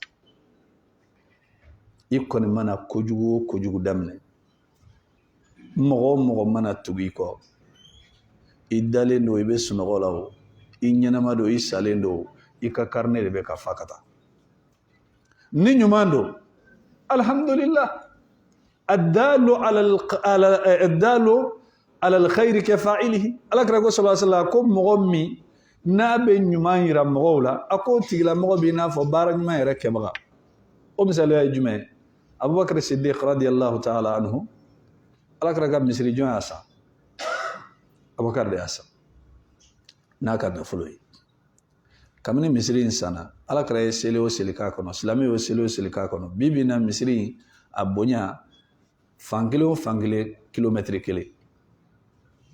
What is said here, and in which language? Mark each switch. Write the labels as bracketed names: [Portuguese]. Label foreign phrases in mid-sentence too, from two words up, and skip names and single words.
[Bambara] i kɔni mana kojugu o kojugu daminɛ mɔgɔ o mɔgɔ mana tugu i kɔ i dalen don i bɛ sunɔgɔ la o i ɲɛnama don i salen don i ka [French] carnet de [Bambara] bɛ ka fa ka taa ni ɲuman don [Arabic] الحمد لله الدال على الخير كفاعله [Bambara] alakira ko [Arabic] صلى الله عليه وسلم [Bambara] ko mɔgɔ min n'a bɛ ɲuman yira mɔgɔw la a ko tigilamɔgɔ b'i n'a fɔ baara ɲuman yɛrɛ kɛbaga o misaliya ye jumɛn ye abubakar siddiq [Arabic] رضي الله تعالى عنه [Bambara] alakira ka misiri jɔn y'a san abubakar de y'a san n'a ka nafolo ye kabini misiri in sanna alakira ye seli o seli k'a kɔnɔ silamɛ y'o seli o seli k'a kɔnɔ bi bi in na misiri in a bonya fankelen o fankelen kilomètre kelen fankelen